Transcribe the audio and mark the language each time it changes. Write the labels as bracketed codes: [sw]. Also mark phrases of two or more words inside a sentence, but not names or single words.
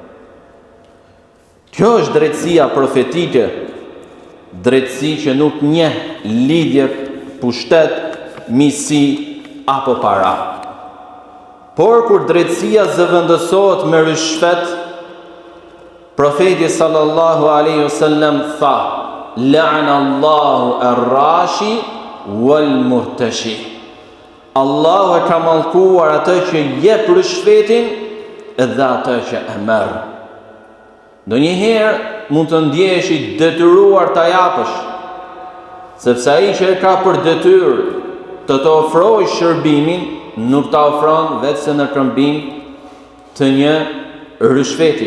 [sq] Kjo është drejtësia profetike, drejtësi që nuk njeh lidhje pushtet, misi apo para. Por kur drejtësia zëvendësohet me rishfet, profeti [ar] صلى الله عليه وسلم [sq] tha: [ar] "لعن الله الراشي والمرتشي." [sq] Allahu e ka mallkuar atë që jep rishfetin dhe atë që e merr. Ndonjëherë mund të ndjehesh i detyruar ta japësh, Sepse ai që e ka për detyrë të ofrojë shërbimin, nuk ta ofron vetëm në këmbim të një rishfeti.